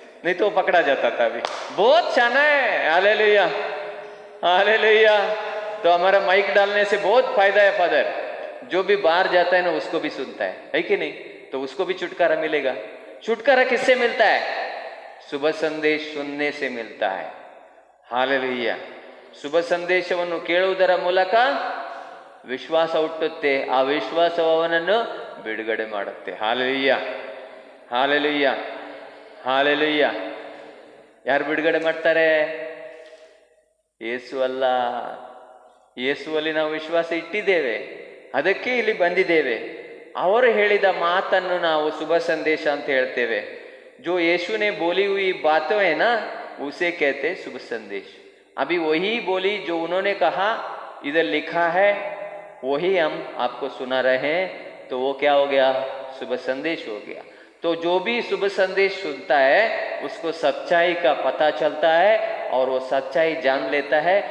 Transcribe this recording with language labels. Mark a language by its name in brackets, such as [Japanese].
[Hindi] नहीं तो वो पकड़ा जाता था अभी। बहुत शाना है, हालेलुया हालेलुया। तो हमारा माइक डालने से बहुत फायदा है फादर, जो भी बाहर जाता है ना उसको भी सुनता है कि नहीं? तो उसको भी छुटकारा मिलेगा। छुटकारा किससे मिलता है? शुभ संदेश सुनने से मिलता है। हालेलुया। [Kannada] ಶುಭ ಸಂದೇಶವನ್ನು ಕೇಳುವುದರ ಮೂಲಕ ವಿಶ್ವಾಸ ಹುಟ್ಟುತ್ತೆ, ಆ ವಿಶ್ವಾಸವು ಅವನನ್ನು ಬಿಡುಗಡೆ ಮಾಡುತ್ತೆ. Hallelujah hallelujah hallelujah. ಯಾರು ಬಿಡುಗಡೆ ಮಾಡ್ತಾರೆ? ಯೇಸು ಅಲ್ಲ. ಯೇಸುವಲ್ಲಿ ನಾವು ವಿಶ್ವಾಸ ಇಟ್ಟಿದ್ದೇವೆ, ಅದಕ್ಕೆ ಇಲ್ಲಿ ಬಂದಿದ್ದೇವೆ. ಅವರು ಹೇಳಿದ ಮಾತನ್ನು ನಾವು ಶುಭ ಸಂದೇಶ ಅಂತ ಹೇಳ್ತೇವೆ. [Hindi] जो यीशु ने बोली हुई बातें है ना, उसे कहते शुभ संदेश. अभी वही बोली जो उन्होंने कहा, इधर लिखा है, वही हम आपको सुना रहे हैं. तो वो क्या हो गया? शुभ संदेश हो गया. तो जो भी शुभ संदेश सुनता है उसको सच्चाई का पता चलता है, और वो सच्चाई जान लेता है.